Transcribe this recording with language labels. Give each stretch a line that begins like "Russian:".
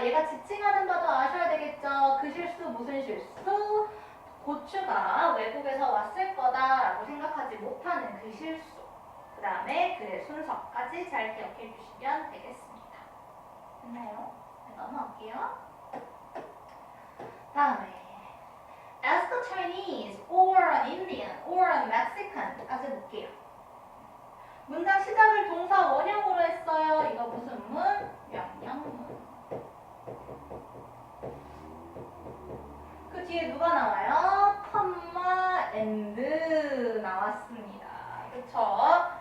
Korean: 얘가 지칭하는 바도 아셔야 되겠죠. 그 실수 무슨 실수? 고추가 외국에서 왔을 거다라고 생각하지 못하는 그 실수. 그 다음에 글의 순서까지 잘 기억해 주시면 되겠습니다. 됐나요? 네, 넘어갈게요. 다음에
English: Ask a Chinese or an Indian or a Mexican
Korean: 까지 볼게요. 문장 시작을 동사 원형으로 했어요. 이거 무슨 문? 명령문. 그 뒤에 누가 나와요? 컴마 and 나왔습니다. 그쵸?